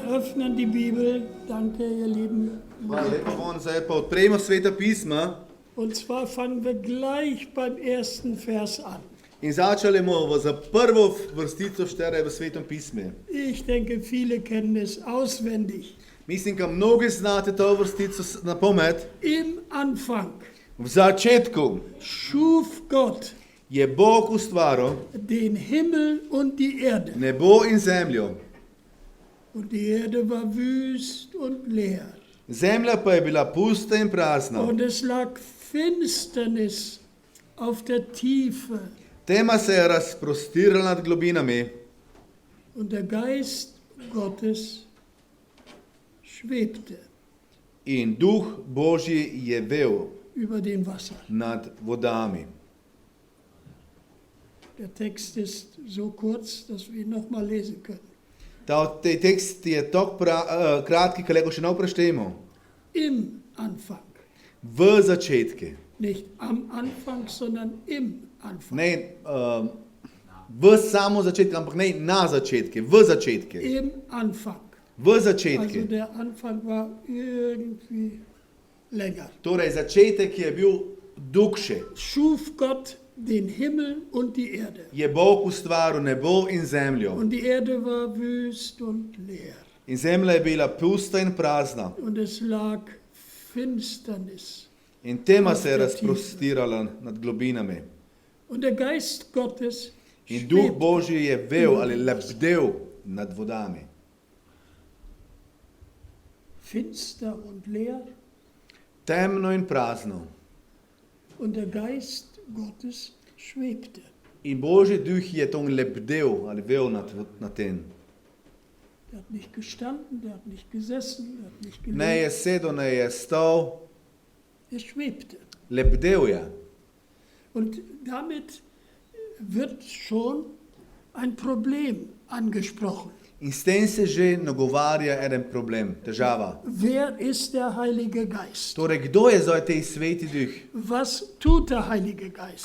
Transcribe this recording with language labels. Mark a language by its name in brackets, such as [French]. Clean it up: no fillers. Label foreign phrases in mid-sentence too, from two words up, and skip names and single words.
[German] öffnen die Bibel. Danke, ihr Lieben. [Slovenian] Hvala lepa, bomo zdaj pa odpremo Sveta pisma [German] Und zwar fangen wir gleich beim ersten Vers an. [Slovenian] in začeli bomo za prvo vrstico štere v Svetom pismu. [German] Ich denke, viele kennen es auswendig. [Slovenian] Mislim, da mnogi znate to vrstico na pamet. [German] Im Anfang [Slovenian] V začetku [German] schuf Gott [Slovenian] je Bog ustvaril [German] den Himmel und die Erde. [Slovenian] nebo in zemljo. [German] Und die Erde war wüst und leer. [Slovenian] Zemlja pa je bila pusta in prazna. [German] Und es lag Finsternis auf der Tiefe. [Slovenian] Tema se je razprostirala nad globinami [German] Und der Geist Gottes schwebte [Slovenian] in Duh Božji je vel [German] über den Wasser. [Slovenian] nad vodami. [German] Der Text ist so kurz, dass wir ihn nochmal lesen können. [Slovenian] Te tekst je tako kratki, ki lahko še naprej preštejemo. [German] Im Anfang. [Slovenian] V začetku. [German] Nicht am Anfang, sondern im Anfang. [Slovenian] Ne v samo začetku, ampak ne na začetku, v začetku. [German] Im Anfang. [Slovenian] V [German] Also [Slovenian] začetku. [German] der Anfang war irgendwie länger. [Slovenian] Torej, začetek je bil dugše. [German] Schuf Gott den Himmel und die Erde. [Slovenian] Je Bog ustvaril nebo in zemljo. [German] Und die Erde war wüst und leer. [Slovenian] In zemlja je bila pusta in prazna. [German] Und es lag Finsternis. [Slovenian] In tema se je razprostirala nad globinami. [German] Und der Geist Gottes [Slovenian] In Duh [German] schwebte. [Slovenian] Božji je vel ali lebdel nad vodami. [German] Finster und leer. [Slovenian] Temno in prazno. [German] Und der Geist Gottes schwebte. [Slovenian] In Božji duh je to lebdel ali vel nad tem. [German] Der hat nicht gestanden, der hat nicht gesessen, der hat nicht [Slovenian] Ne je [German] gelegen. [Slovenian] sedel, ne je stal, [German] Er schwebte. [Slovenian] lebdel je. [German] Und damit wird schon ein Problem angesprochen. [Slovenian] In s tem se že nagovarja en problem, težava. [German] Wer ist der Heilige Geist? [Slovenian] Torej, kdo je zdaj tej sveti duh? [German] Was tut der Heilige Geist?